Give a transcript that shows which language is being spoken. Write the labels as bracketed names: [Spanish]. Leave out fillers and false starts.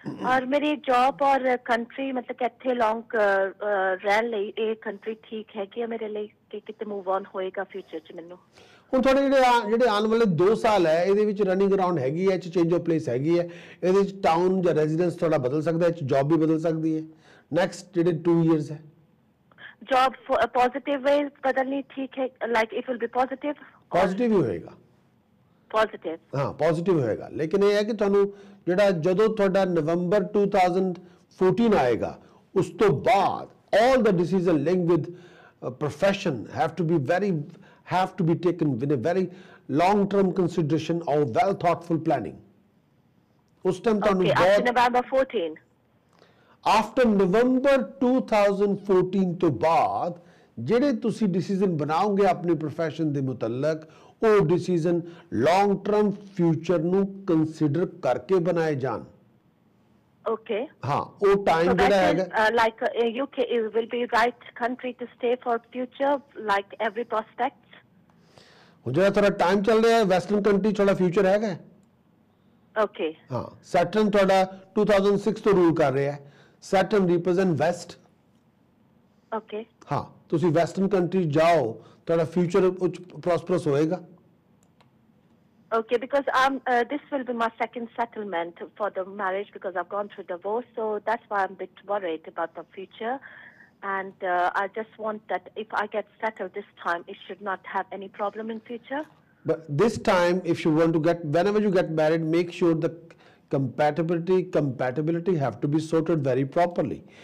[Hindi] और मेरी जॉब और कंट्री मतलब कि [Punjabi] ਇੱਥੇ ਲੌਂਗ ਰਹਿਣ ਲਈ ਇਹ ਕੰਟਰੀ ਠੀਕ ਹੈ ਕਿ ਮੇਰੇ ਲਈ ਕਿ ਕਿਤੇ ਮੂਵ ਔਨ ਹੋਏਗਾ ਫਿਊਚਰ ਚ ਮੈਨੂੰ? ਹੁਣ ਤੁਹਾਡੇ ਜਿਹੜੇ ਆਉਣ ਵਾਲੇ 2 ਸਾਲ ਹੈ ਇਹਦੇ ਵਿੱਚ ਰਨਿੰਗ ਅਰਾਊਂਡ ਹੈਗੀ ਹੈ, [English] change of place [Punjabi] ਹੈਗੀ ਹੈ, ਇਹਦੇ ਵਿੱਚ ਟਾਊਨ ਜਾਂ ਰੈਜ਼ੀਡੈਂਸ ਥੋੜਾ ਬਦਲ ਸਕਦਾ ਹੈ, ਜੌਬ ਵੀ ਬਦਲ ਸਕਦੀ ਹੈ। ਨੈਕਸਟ ਜਿਹੜੇ 2 ਇਅਰਸ ਹੈ [Hindi] जॉब पॉजिटिव वे बदलनी ठीक है, [English] like it will be positive [Hindi] positive ही होएगा। पॉजिटिव। हाँ पॉजिटिव होएगा, लेकिन ये है कि [Punjabi] ਤੁਹਾਨੂੰ ਜਿਹੜਾ ਜਦੋਂ ਤੁਹਾਡਾ ਨਵੰਬਰ 2014 ਆਏਗਾ ਉਸ ਤੋਂ ਬਾਅਦ [English] all the decision linked with profession have to be taken with a very long term consideration or well thoughtful planning। [Punjabi] ਉਸ ਟਾਈਮ ਤੁਹਾਨੂੰ [English] Okay, after November 14। [Punjabi] आफ्टर नवंबर 2014 ਤੋਂ ਬਾਅਦ ਜਿਹੜੇ ਤੁਸੀਂ ਡਿਸੀਜਨ ਬਣਾਓਗੇ ਆਪਣੇ profession ਦੇ ਮੁਤਲਕ ਉਹ ਡਿਸੀਜਨ ਲੌਂਗ ਟਰਮ ਫਿਊਚਰ ਨੂੰ ਕੰਸੀਡਰ ਕਰਕੇ ਬਣਾਏ ਜਾਣ। [English] Okay. [Punjabi] ਹਾਂ ਉਹ ਟਾਈਮ [English] So [Punjabi] ਜਿਹੜਾ [English] that [Punjabi] ਹੈਗਾ [English] is like UK will be right country to stay for future, like every prospect. [Punjabi] ਹੁਣ ਜਿਹੜਾ ਤੁਹਾਡਾ ਟਾਈਮ ਚੱਲ ਰਿਹਾ ਹੈ ਵੈਸਟਰਨ ਕੰਟਰੀ ਤੁਹਾਡਾ ਫਿਊਚਰ ਹੈਗਾ। [English] Okay. [Punjabi] ਹਾਂ ਸੈਟਰਨ ਤੁਹਾਡਾ 2006 ਤੋਂ ਰੂਲ ਕਰ ਰਿਹਾ ਹੈ। Saturn represent West. [English] Okay. [Punjabi] ਹਾਂ ਤੁਸੀਂ ਵੈਸਟਰਨ ਕੰਟਰੀ ਜਾਓ ਤੁਹਾਡਾ ਫਿਊਚਰ ਉੱਚ ਪ੍ਰੋਸਪਰਸ ਹੋਏਗਾ। [English] Okay, because this will be my second settlement for the marriage because I've gone through divorce, so that's why I'm a bit worried about the future. And I just want that if I get settled this time, it should not have any problem in future. But this time, if you want to get, whenever you get married, make sure the compatibility have to be sorted very properly.